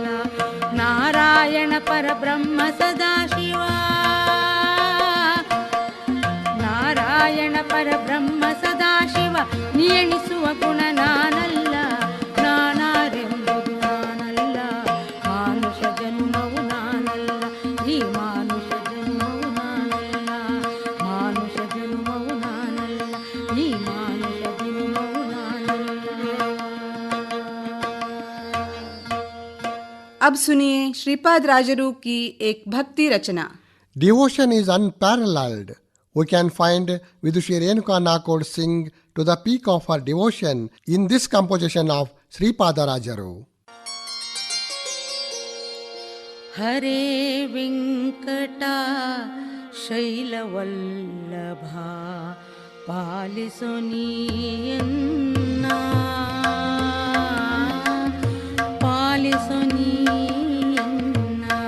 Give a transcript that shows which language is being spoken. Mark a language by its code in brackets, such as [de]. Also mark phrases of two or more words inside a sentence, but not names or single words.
[kn] ನಾರಾಯಣ ಪರಬ್ರಹ್ಮ ಸದಾಶಿವ, ನಾರಾಯಣ ಪರಬ್ರಹ್ಮ ಸದಾಶಿವ, ನೀ ಎಣಿಸುವ ಗುಣ ನಾನಲ್ಲ, ನಾನಾರೆಂಬುದು ನಾನಲ್ಲ, ಮಾನುಷ ಜನ್ಮವು ನಾನಲ್ಲ, ಈ ಮಾನುಷ ಜನ್ಮವು ನಾನಲ್ಲ, ಮಾನುಷ ಜನ್ಮವು ನಾನಲ್ಲ, ಈ ಮಾನುಷ ಜನ್ಮವು ನಾನಲ್ಲ. [hi] अब सुनिए श्रीपाद राजरू की एक भक्ति रचना. [en] Devotion is unparalleled. We can find Vidushi Renuka Nakod sing to the peak of her devotion in this composition of Sripada Rajaru. [kn] ಹರೇ ವೆಂಕಟ ಶೈಲವಲ್ಲಭ ಪಾಲಿಸು ನೀಯನ್ನ, ಪಾಲಿಸು ನೀಯನ್ನ,